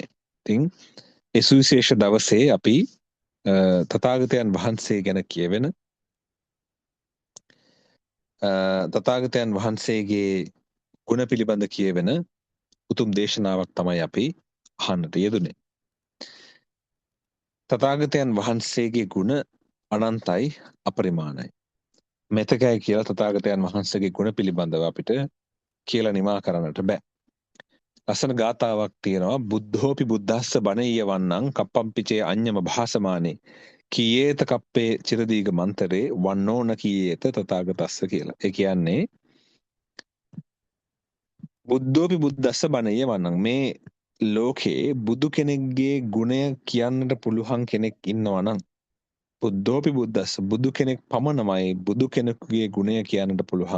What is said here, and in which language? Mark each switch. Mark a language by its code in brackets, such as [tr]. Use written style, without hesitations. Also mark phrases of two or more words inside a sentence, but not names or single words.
[si] ඉතින් ඒ සුවිශේෂ දවසේ අපි තථාගතයන් වහන්සේ ගැන කියවෙන තථාගතයන් වහන්සේගේ ගුණ පිළිබඳ කියවෙන උතුම් දේශනාවක් තමයි අපි අහන්නට යෙදුනේ. තථාගතයන් වහන්සේගේ ගුණ අනන්තයි අපරිමාණයි. මෙතකයි කියලා තථාගතයන් වහන්සේගේ ගුණ පිළිබඳව අපිට කියලා නිමා කරන්නට බෑ. ලස්සන ගාතාවක් තියෙනවා. [pi] බුද්ධෝපි බුද්දස්ස බණීය වන්නං කප්පම්පිචේ අඤ්ඤම භාසමානේ කීයේත කප්පේ චිරදීග මන්තරේ වන්නෝන කීයේත තථාගතස්ස කියලා. [si] ඒ කියන්නේ [pi] බුද්ධෝපි බුද්දස්ස බණීය වන්නං, [si] මේ ලෝකේ බුදු කෙනෙක්ගේ ගුණය කියන්නට පුළුවන් කෙනෙක් ඉන්නවා නම්, [pi] බුද්ධෝපි බුද්දස්ස, [si] බුදු කෙනෙක් පමණමයි බුදු කෙනෙකුගේ ගුණය කියන්නට පුළුවන්.